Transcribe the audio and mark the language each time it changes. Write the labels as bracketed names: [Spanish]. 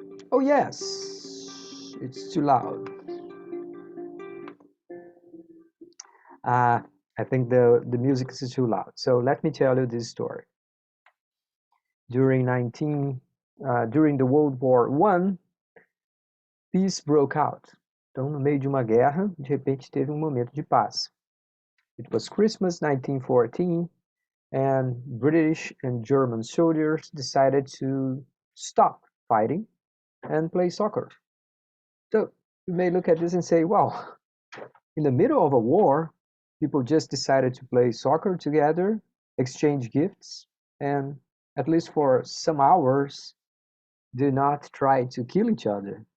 [English] Oh yes, it's too loud. I think the music is too loud. So let me tell you this story. During the World War I, peace broke out. [Portuguese] Então, no meio de uma guerra, de repente teve momento de paz. [English] It was Christmas 1914, and British and German soldiers decided to stop fighting and play soccer. So you may look at this and say, well, in the middle of a war, people just decided to play soccer together, exchange gifts, and at least for some hours, do not try to kill each other.